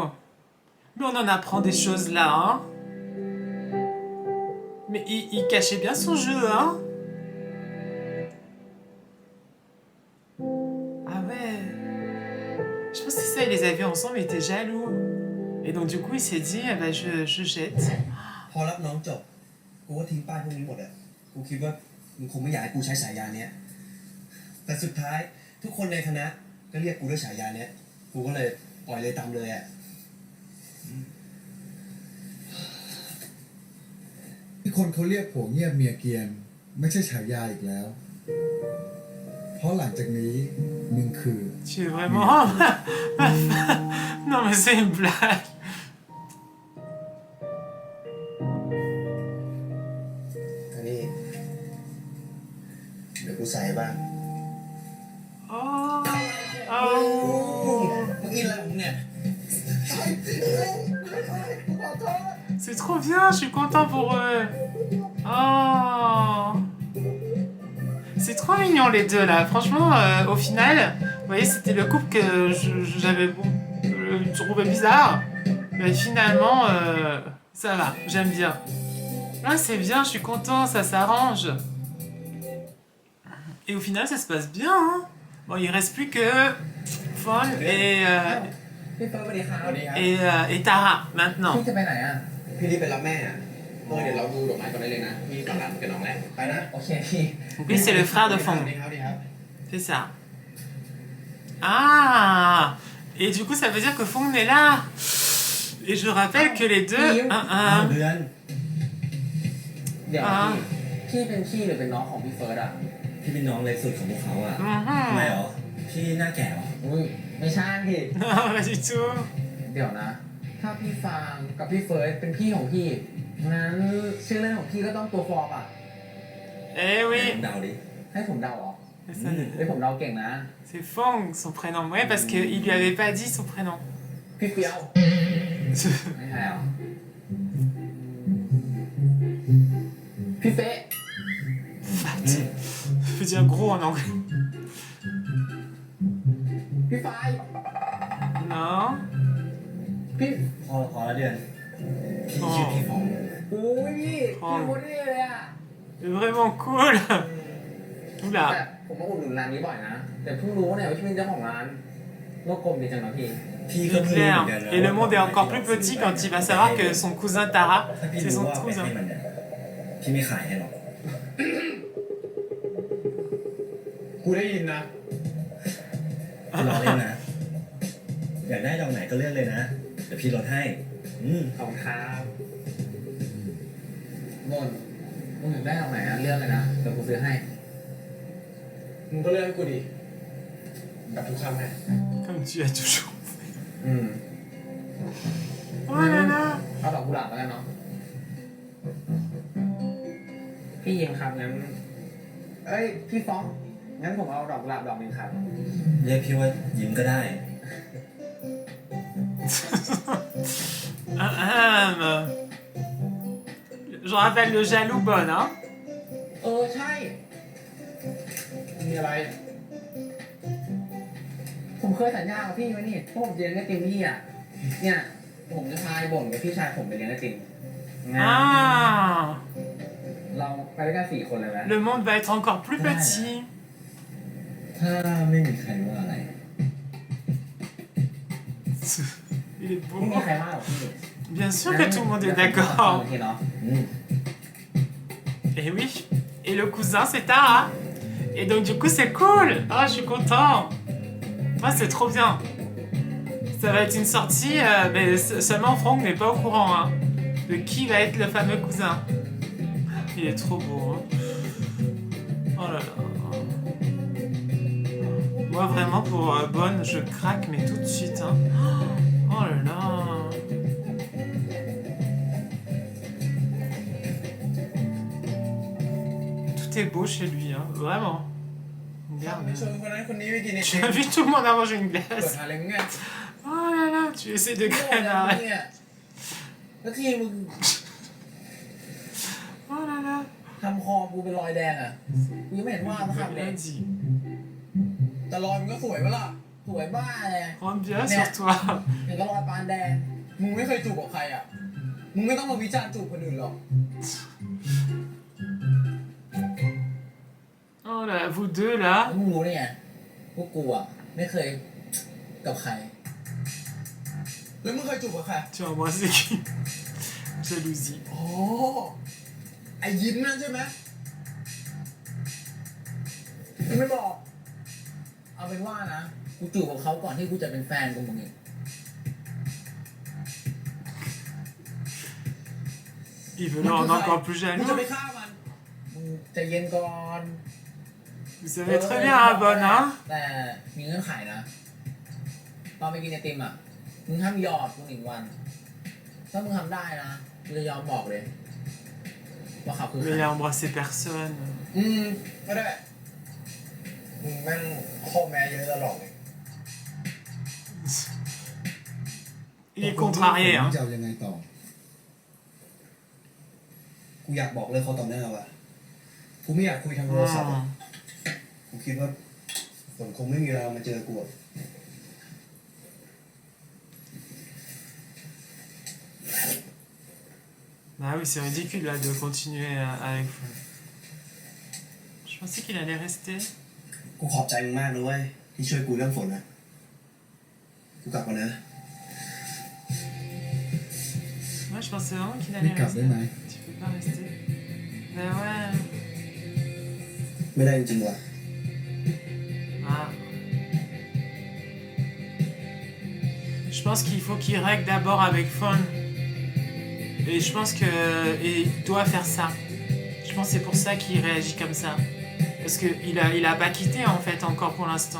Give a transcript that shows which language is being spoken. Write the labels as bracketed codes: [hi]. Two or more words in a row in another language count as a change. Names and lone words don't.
[fr] Mais on en apprend des choses là, hein. Mais il cachait bien son jeu, hein. Ah ouais. Je pense que c'est ça, il les a vus ensemble, il était jaloux. Et donc du coup, il s'est dit, ah bah, je jette. [th] พอรับน้องจบ กูก็ทิ้งป้ายพวกนี้หมดอะกูคิดว่ามึงคงไม่อยากให้กูใช้ฉายาเนี้ย แต่สุดท้ายทุกคนในคณะก็เรียกกูด้วยฉายาเนี้ย กูก็เลยปล่อยเลยตามเลยอะ ที่คนเขาเรียกผัวเงียบเมียเกียน ไม่ใช่ฉายาอีกแล้ว เพราะหลังจากนี้มึงคือ [fr] Tu es vraiment... Non mais c'est une blague. [th] อันนี้เดี๋ยวกูใส่บ้าง Oh. Oh. มึงอินอะไรของมึงเนี่ย [fr] C'est trop bien, je suis content pour eux. Oh. C'est trop mignon les deux là. Franchement, au final, vous voyez, c'était le couple que j'avais trouvé bizarre. Mais finalement, ça va, j'aime bien. Ah, c'est bien, je suis content, ça s'arrange. Et au final, ça se passe bien. Hein. Bon, il reste plus que Fon et, [th] พี่เฟิร์สสวัสดีครับ [fr] et Tara maintenant. [th] พี่จะไปไหนอ่ะ พี่รีบไปรับแม่อะเดี๋ยวเราดูดอกไม้ก่อนได้เลยนะ พี่ฝากร้านกับน้องแหละไปนะ โอเคพี่ [fr] Donc lui, c'est le frère de [th] สวั [fr] Fong. [th] สดีครับสวัสดีครับ [fr] C'est ça. Ah. Et du coup, ça veut dire que Fong est là. Et je rappelle que les deux... [th] เดือน เดี๋ยวพี่เป็นพี่หรือเป็นน้องของพี่เฟิร์สอ่ะ พี่เป็นน้องเล็กสุดของพวกเขาอะ Mhm. ทำไมหรอ พี่หน้าแก่หรอ อุ้ยไม่ใช่พี่ [fr] Non, pas du tout. [th] เดี๋ยวนะ ถ้าพี่ฟางกับพี่เฟิร์สเป็นพี่ของพี่งั้นชื่อเล่นของพี่ก็ต้องตัวฟอร์มอ่ะ Eh ผม [fr] oui. [th] เดาดิ ให้ผมเดาเหรอ [fr] C'est ça. [th] เฮ้ยผมเดาเก่งนะ [fr] C'est Fong, son prénom. Ouais, parce qu'il lui avait pas dit son prénom. [th] พี่เฟี้ยวไม่ใช่เหรอพี่เป๊ะ [fr] Fat. Je veux dire gros en anglais. [th] พี่ไฟ [fr] Non. [th] พี่ พอแล้วเดือนพี่ชื่อพี่ฟอง โอ้ยพี่โคตรเท่เลยอ่ะ [fr] C'est vraiment cool. [th] แต่ Oula. ผมมาอุดหนุนร้านนี้บ่อยนะ แต่เพิ่งรู้เนี่ยว่าพี่เป็นเจ้าของร้านโลกกลมดีจังนะพี่ พี่ก็ [fr] C'est [th] เพิ่งรู้เหมื [fr] clair. [th] อนกันนะ [fr] Et le monde est encore plus petit quand il va savoir que son cousin Tara, [th] ถ้าพี่ [fr] c'est [th] รู้ [fr] son [th] ว่าไปให้ [fr] cousin. [th] มันเนี่ยพี่ไม่ขายให้หรอก กูได้ยินนะ พี่รอเล่นนะ อยากได้ดอกไหนก็เลือกเลยนะ เดี๋ยวพี่ลดให้ ขอบคุณครับมนมึงอยากได้เอาไหนอะเลือกเลยนะเดี๋ยวกูซื้อให้ มึงก็เลือกให้กูดิแบบทุกคำไง [fr] Comme tu as toujours. อืม Oh là là. [th] เอาดอกกุหลาบแล้วกันเนาะ พี่ยิงครับงั้น เอ้ย พี่ฟ้อง งั้นผมเอาดอกกุหลาบดอกหนึงครับ เรียกพี่ว่ายิ้มก็ได้ [fr] Je rappelle le jaloux bon, hein. [th] เออใช่ มีอะไร ผมเคยสัญญากับพี่ไว้นี่พวกผมจะเรียนไอติมพี่อ่ะ เนี่ย ผมจะพาไอ้บ่นกับพี่ชายผมไปเรียนไอติมงั้น Ah. เราไปด้วยกัน4 คนเลยไหม [fr] Le monde va être encore plus petit. [th] ถ้าไม่มีใครว่าอะไร [fr] Il est [th] ไม่มี [fr] beau. [th] ใครว่าหรอกพี่ [fr] Bien sûr que tout le monde est [th] งั้น [fr] d'accord. [th] โอเคเนาะ [fr] Et oui. Et le cousin, c'est Tara. Et donc, du coup, c'est cool. Ah, je suis content. Moi, c'est trop bien. Ça va être une sortie, mais seulement Franck n'est pas au courant, hein, de qui va être le fameux cousin. Il est trop beau, hein. Oh là là. Moi, vraiment, pour Bonne, je craque, mais tout de suite, hein. Oh là là. Tout est beau chez lui, hein, vraiment. Regarde. [th] ชวนคนนั้นคนนี้ไปกินไอ [fr] Tu [th] ติม [fr] invites tout le monde à manger une [th] เปิด [fr] glace. [th] อะไรมึงเนี่ย [fr] Oh là là, tu essaies de [th] โง่ [fr] créer [th] แล้ว [fr] un [th] มึง [fr] arrêt. [th] เนี่ยแล้วที่มึง [fr] Oh là là. [th] ทำคอกูเป็นรอยแดงอ่ะกูยังไม่เห็นว่ามึงทำเลย [fr] Bien dit. [th] แต่รอยมึงก็สวยปะล่ะ สวยบ้าเลย [fr] Rentre bien sur toi. [th] เห็นก็รอยปานแดง มึงไม่เคยจูบกับใครอ่ะ มึงไม่ต้องมาวิจารณ์จูบคนอื่นหรอก [fr] Oh là là, vous deux là. [th] แล้วมึงรู้ได้ไงพวกกูอ่ะไม่เคยกับใคร แล้วมึงเคยจูบกับใคร [fr] Tu vois, moi, c'est qui? Jalousie. [th] อ๋อ ไอ้ยิ้มนั่นใช่ไหมมึงไม่บอก เอาเป็นว่านะ กูจูบกับเขาก่อนที่กูจะเป็นแฟนกับมึงอีก [fr] Il veut le rendre encore plus [th] มึงจะไป [fr] jaloux. [th] ฆ่ามัน มึงใจะเย็นก่อน [fr] Vous savez très bien, hein, Bonne, hein? [th] แต่มีเงื่อนไขนะ ตอนไปกินไอติมอ่ะ มึงห้ามหยอดกู1 วัน ถ้ามึงทำได้นะ กูจะยอมบอกเลย ว่าเขาคือใค [fr] Mais [th] ร [fr] il a embrassé personne. [th] ก็ได้ มึงแม่งข้อแม้เยอะตลอดเลย [fr] Il est contrarié, [th] ผม [fr] hein. [th] จะเอายังไงต่อ กูอยากบอกเลิกเขาต่อหน้าว่ะ กูไม่อยากคุยทางโทรศัพท์อะ Oh. กูคิดว่าฝนคงไม่มีเวลามาเจอกูอะ [fr] Bah oui, c'est ridicule là de continuer avec vous. Je pensais qu'il allait rester. [th] กูขอบใจมึงมากนะเว้ยที่ช่วยกูเรื่องฝนนะ กูกลับก่อนนะ [fr] Moi, je pensais vraiment qu'il [th] นี่ [fr] allait [th] กลับได้ [fr] rester. [th] ไหม [fr] Tu peux pas rester. Bah ouais. [th] ไม่ได้จริงๆว่ะ Ah. [fr] Je pense qu'il faut qu'il règle d'abord avec Fawn. Et je pense que il doit faire ça. Je pense que c'est pour ça qu'il réagit comme ça. Parce qu'il a pas quitté en fait encore pour l'instant.